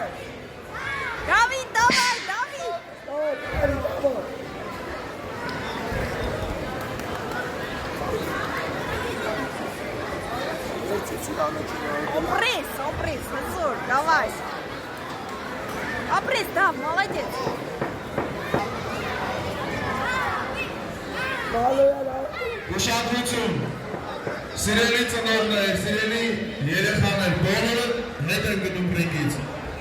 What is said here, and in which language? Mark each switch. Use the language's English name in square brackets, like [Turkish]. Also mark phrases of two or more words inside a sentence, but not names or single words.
[Russian] David, давай, David! Опресс, Назур, давай. Опресс, да, молодец. [Armenian] Ուշադրություն, սիրելի ծնողներ, սիրելի երեխաներ, բոլորը հետ են գնում ռինգից։